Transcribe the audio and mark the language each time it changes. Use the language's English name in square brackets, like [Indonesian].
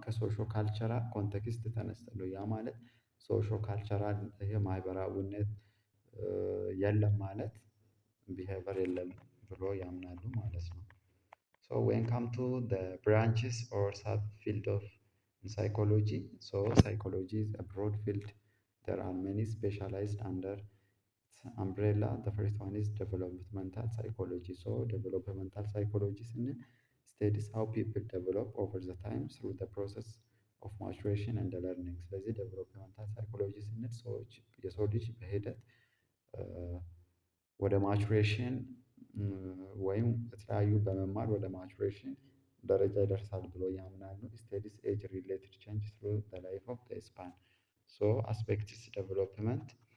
[Amharic] ከሶሾ ካልቸራል ኮንቴክስት ተነስተን ነው። ያ ማለት ሶሾ ካልቸራል ይሄ ማህበራዊነት የለም ማለት ቢሄቨር የለም ብሎ ያምናሉ ማለት ነው። [English] So when come to the branches or subfield of psychology, so psychology is a broad field. There are many specialized under umbrella. The first one is developmental psychology. So developmental psychology studies how people develop over the time through the process of maturation and learning. [Amharic] ስለዚህ developmental psychology ስንል ሰዎች የሰው ልጅ በሂደት ወደ ማቹሬሽን ወይም የተለያዩ በመማር ወደ ማቹሬሽን ደረጃ ይደርሳል ብሎ ያምናሉ። [English] ስቴዲስ ኤጅ ሪሌትድ ቼንጅ ትሩ ዘ ላይፍ ኦፍ ዘ ስፓን። ሶ አስፔክትስ ዴቨሎፕመንት